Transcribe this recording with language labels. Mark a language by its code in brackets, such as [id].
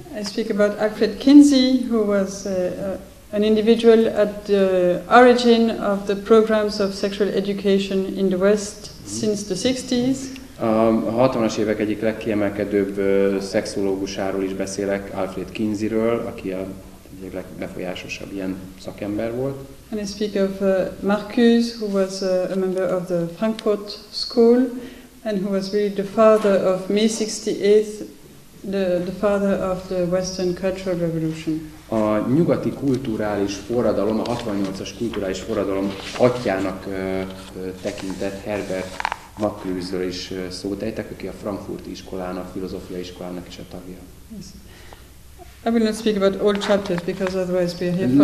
[en] I speak about Alfred Kinsey, who was an individual at the origin of the programs of sexual education in the West since the 60s. [hu] A 60-as évek egyik legkiemelkedőbb szexológusáról is beszélek, Alfred Kinseyről, aki a egyik legbefolyásosabb ilyen szakember volt. [en] And I speak of Marcuse, who was a member of the Frankfurt School, and who was really the father of May 68th, the father of the Western Cultural Revolution. [hu] A nyugati kulturális forradalom, a 68-as kulturális forradalom atyának tekintett Herbert Marcuse-ről is szót ejtek, aki a Frankfurti iskolának, filozófiai iskolának is a tagja. [en] Yes. I will not speak about all chapters because otherwise we are here for a